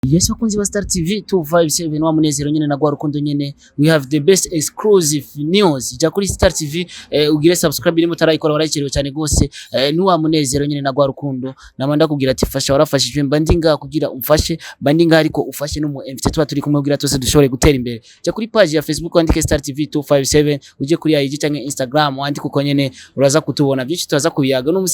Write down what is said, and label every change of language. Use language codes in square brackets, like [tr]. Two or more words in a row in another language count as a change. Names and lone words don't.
[rn] Yes, bakunzi ba Star TV 257 wa munezero nyene na gwa rukundo nyene. [en] We have the best exclusive news. [rn] Ja kuri Star TV ugire subscribe irimo tarayikora warakerewe cyane gose. Ni wa munezero nyene na gwa rukundo. Namanda kugira ati fasha warafashijwe mbandinga kugira umfashe mbandinga ariko ufashe no mu MFT tuba turi kumwe kugira twese dushobore gutera imbere. Ja kuri page ya Facebook wandike Star TV 257 uje kuri IG cyangwa Instagram wandike uko nyene uraza kutubona byinshi turaza kubiyaga no musi